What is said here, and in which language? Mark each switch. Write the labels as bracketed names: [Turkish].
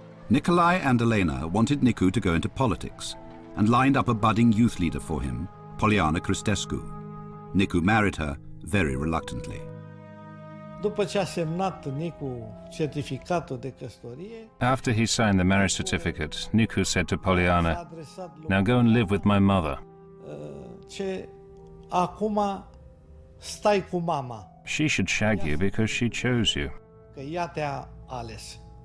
[English] Nikolai and Elena wanted Nicu to go into politics and lined up a budding youth leader for him, Poliana Cristescu. Nicu married her very reluctantly. [Romanian] După ce a semnat Nicu certificatul de căsătorie, [English] After he signed the marriage certificate, Nicu said to Poliana, "Now go and live with my mother." [Romanian] ce acum stai cu mama, [English] She should shag you because she chose you. [Romanian] că ea te-a ales.